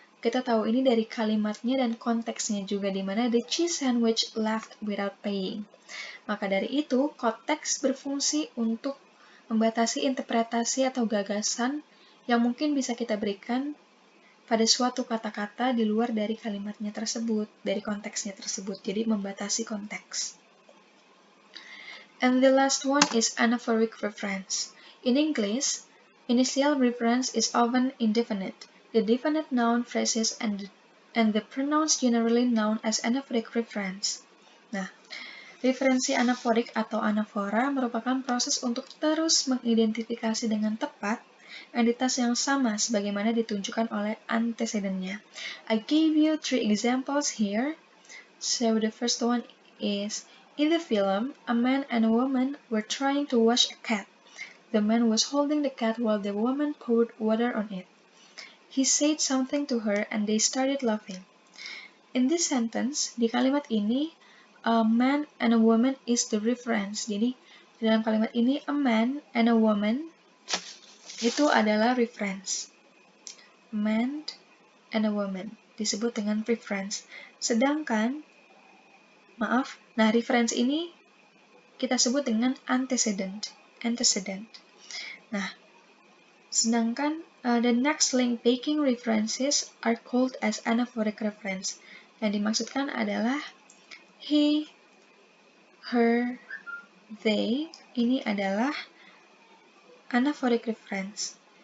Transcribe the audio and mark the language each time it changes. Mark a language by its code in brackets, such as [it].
[id] Kita tahu ini dari kalimatnya dan konteksnya juga, di mana [en] the cheese sandwich left without paying. [id] Maka dari itu, konteks berfungsi untuk membatasi interpretasi atau gagasan yang mungkin bisa kita berikan pada suatu kata-kata di luar dari kalimatnya tersebut, dari konteksnya tersebut. Jadi membatasi konteks. [en] And the last one is anaphoric reference. In English, initial reference is often indefinite. The definite noun phrases and the pronouns generally known as anaphoric reference. [id] Nah, referensi anaforik atau anafora merupakan proses untuk terus mengidentifikasi dengan tepat entitas yang sama sebagaimana ditunjukkan oleh antecedennya. [en] I gave you 3 examples here. So the first one is, in the film, a man and a woman were trying to wash a cat. The man was holding the cat while the woman poured water on it. He said something to her and they started laughing. In this sentence, [id] di kalimat ini, [en] a man and a woman is the reference. [id] Jadi, dalam kalimat ini, [en] a man and a woman [id] itu adalah reference. A man and a woman disebut dengan reference. Sedangkan, reference ini kita sebut dengan antecedent. Nah, sedangkan [en] the next link backing references are called as anaphoric reference. [id] Yang dimaksudkan adalah he, her, they, ini adalah anaphoric reference.